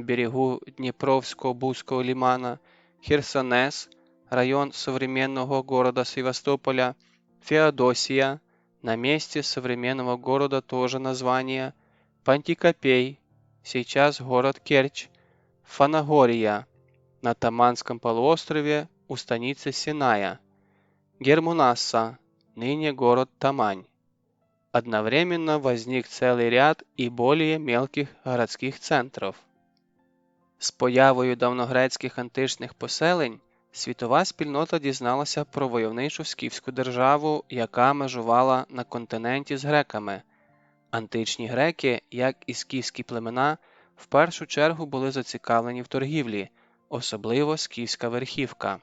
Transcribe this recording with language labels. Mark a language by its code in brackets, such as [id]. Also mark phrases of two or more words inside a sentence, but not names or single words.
[ru] берегу Днепровско-Бузского лимана, Херсонес, район современного города Севастополя, Феодосия, на месте современного города тоже название, Пантикопей, сейчас город Керчь, Фанагория, на Таманском полуострове у станицы Синая, Гермунасса, ныне город Тамань. Одновременно возник целый ряд и более мелких городских центров. [uk] З появою давньогрецьких античних поселень світова спільнота дізналася про войовничу скіфську державу, яка межувала на континенті з греками. Античні греки, як і скіфські племена, в першу чергу були зацікавлені в торгівлі, особливо скіфська верхівка.